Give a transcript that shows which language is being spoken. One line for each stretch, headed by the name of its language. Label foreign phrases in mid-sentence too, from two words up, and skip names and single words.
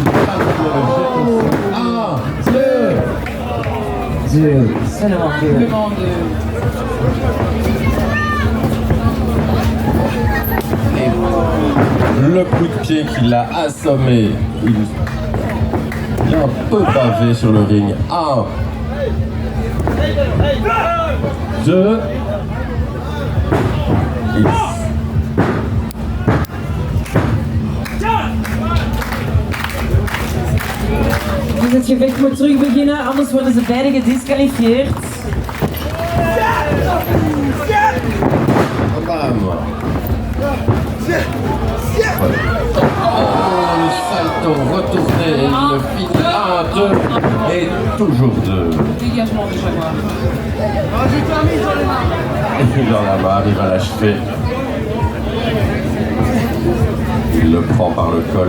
French: Il rate le jet. 1, 2. Deux, seulement deux. Seulement deux. Le coup de pied qui l'a assommé. Il a un peu pavé sur le ring. 1, 2.
Dutch: Dus het gevecht moet terug beginnen, anders worden ze beide gedisqualificeerd.
French: Bam. Oh, le salto retourné, il le finit. 1, 2 et toujours 2. Dégagement du Jaguar. Il en a marre, il va l'achever. Il le prend par le col.